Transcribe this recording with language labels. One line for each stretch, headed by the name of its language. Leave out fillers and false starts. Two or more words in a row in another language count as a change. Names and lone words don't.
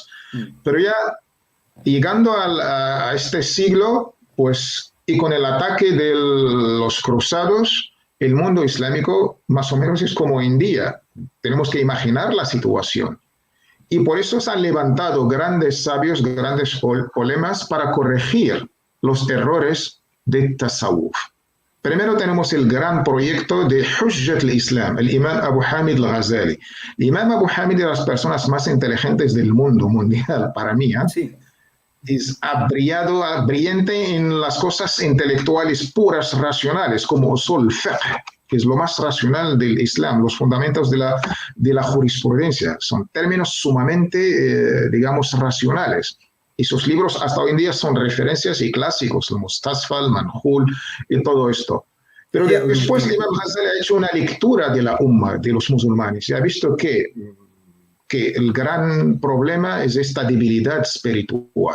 Spanish: Pero ya llegando a este siglo, pues, y con el ataque de los cruzados, el mundo islámico más o menos es como hoy en día. Tenemos que imaginar la situación. Y por eso se han levantado grandes sabios, grandes polemas para corregir los errores de tasawuf. Primero tenemos el gran proyecto de Hujjat al-Islam, el Imam Abu Hamid al-Ghazali. El Imam Abu Hamid es de las personas más inteligentes del mundo mundial, para mí. Sí. Es brillante en las cosas intelectuales puras, racionales, como
Arabic: أصول الفقه,
Spanish: que es lo más racional del Islam, los fundamentos de la jurisprudencia. Son términos sumamente, digamos, racionales. Y sus libros hasta hoy en día son referencias y clásicos, el Mustasfa, el Manjul y todo esto. Pero después el Imam Ghazali ha hecho una lectura de la Ummah, de los musulmanes, y ha visto que el gran problema es esta debilidad espiritual.